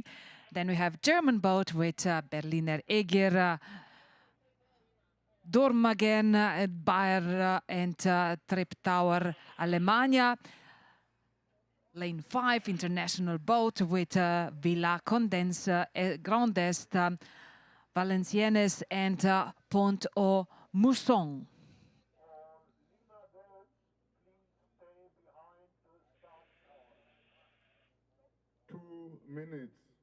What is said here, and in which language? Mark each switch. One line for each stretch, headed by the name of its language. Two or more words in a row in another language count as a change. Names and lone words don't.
English: Then we have German boat with Berliner Eger, Dormagen, Bayer and Treptower, Alemania. Lane 5, international boat with Villa Condense, Grand Est, Valenciennes and Pont au Mousson. 2 minutes.